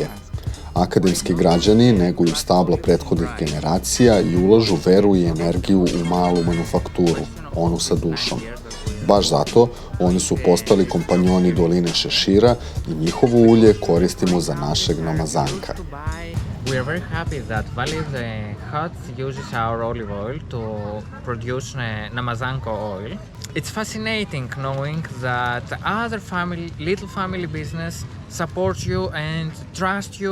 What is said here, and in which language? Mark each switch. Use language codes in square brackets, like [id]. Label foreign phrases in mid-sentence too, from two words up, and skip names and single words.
[sr] Akademski građani neguju stabla prethodnih generacija i ulažu veru i energiju u malu manufakturu, onu sa dušom. Baš zato, oni su postali kompanjoni doline šešira i njihovo ulje koristimo za našeg namazanka. [en] We are very happy that Valley of the Huts uses our olive oil to produce Namazanko oil. It's fascinating knowing that other little family business supports you and trust you.